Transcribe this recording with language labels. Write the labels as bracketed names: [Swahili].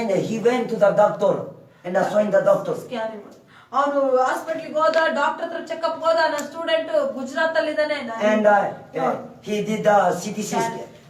[English] He went to the doctor and showing the doctor. [Kannada] Scanning ಅವನು ಹಾಸ್ಪಿಟಲ್ಗೆ ಹೋದ, doctor ಹತ್ರ ಚೆಕಪ್ ಹೋದ. ನನ್ನ ಸ್ಟೂಡೆಂಟ್ ಗುಜರಾತ್ ಅಲ್ಲಿ ಇದ್ದಾನೆ. [English] And he did the CT scanning.